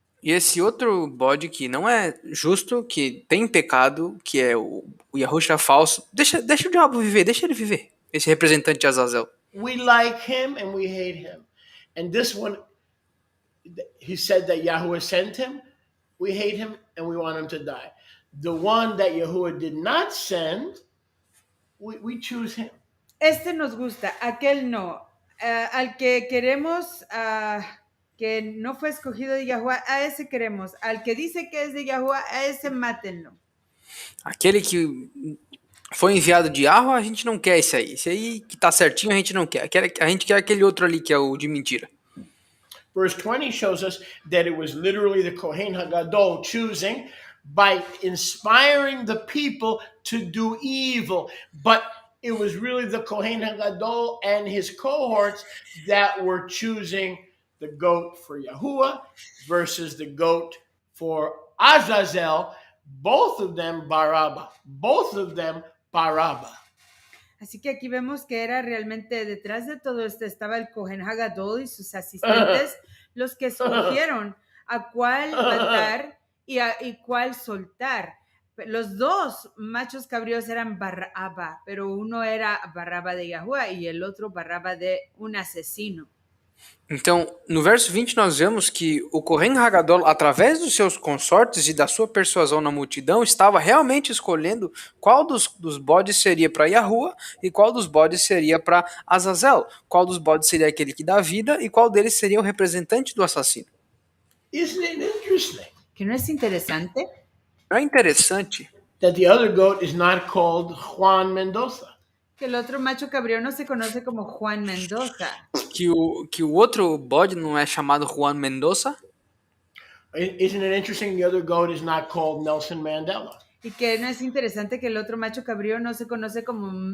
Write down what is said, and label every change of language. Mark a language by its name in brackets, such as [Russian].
[Portuguese] E esse outro bode que não é justo, que tem pecado, que é o Yahusha falso, deixa o diabo viver, deixa ele viver. Esse representante de Azazel. [English] We like him and we hate him. And this one, he said that Yahuwah sent him. We hate him and we want him to die. The one that Yahuwah did not send, we choose him. [Spanish] Este nos gusta, aquel no. Al que queremos, que no fue escogido de Yahuwah, a ese queremos. Al que dice que es de Yahuwah, a ese mátenlo. [Portuguese] Aquele que foi enviado de Yahweh, a gente não quer esse aí. Esse aí que tá certinho, a gente não quer. A gente quer aquele outro ali que é o de mentira. [English] Verse 20 shows us that it was literally the Kohen HaGadol choosing by inspiring the people to do evil. But it was really the Kohen HaGadol and his cohorts that were choosing the goat for Yahuwah versus the goat for Azazel. Both of them Barabba. Both of them Barabba. [Spanish] Así que aquí vemos que era realmente detrás de todo esto estaba el Kohen Hagadol y sus asistentes, los que escogieron a cuál matar y cuál soltar. Los dos machos cabríos eran Barraba, pero uno era Barraba de Yahuwah y el otro Barraba de un asesino. [Portuguese] Então, no verso 20, nós vemos que o Kohen Hagadol, através dos seus consortes e da sua persuasão na multidão, estava realmente escolhendo qual dos bodes seria para Yahuwah e qual dos bodes seria para Azazel, qual dos bodes seria aquele que dá vida e qual deles seria o representante do assassino. [English] Isn't it interesting? [Spanish] ¿Que no es interesante? [Portuguese] Não é interessante [English] That the other goat is not called Juan Mendoza. [Spanish] Que el otro macho cabrío no se conoce como Juan Mendoza. [Portuguese] que o outro bode não é chamado Juan Mendoza? [English] Isn't it interesting the other goat is not called Nelson Mandela? [Spanish] Y que no es interesante que el otro macho cabrío no se conoce como